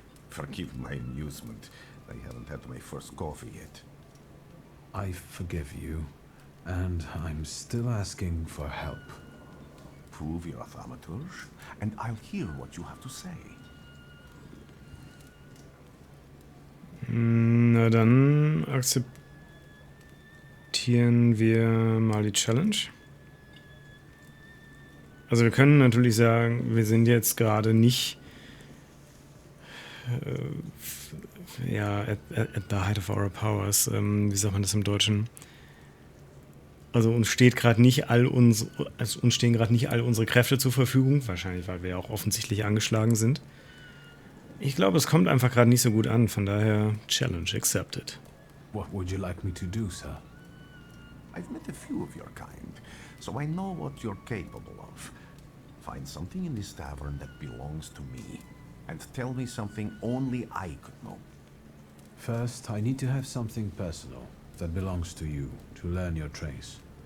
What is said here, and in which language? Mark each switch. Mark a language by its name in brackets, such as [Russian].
[English] Forgive my amusement. I haven't had my first coffee yet. I forgive you, and I'm still asking for help. Prove you're a Thaumaturge, and I'll hear what you have to say. [German] Na dann akzeptieren wir mal die Challenge. Also wir können natürlich sagen, wir sind jetzt gerade nicht at the height of our powers. Wie sagt man das im Deutschen? Also uns stehen gerade nicht all unsere Kräfte zur Verfügung, wahrscheinlich, weil wir ja auch offensichtlich angeschlagen sind. Ich glaube, es kommt einfach gerade nicht so gut an, von daher Challenge accepted. [English] What would you like me to do, sir? I've met a few of your kind, so I know what you're capable of. Find something in this tavern that belongs to me, and tell me something only I could know. First, I need to have something personal that belongs to you to learn your trace.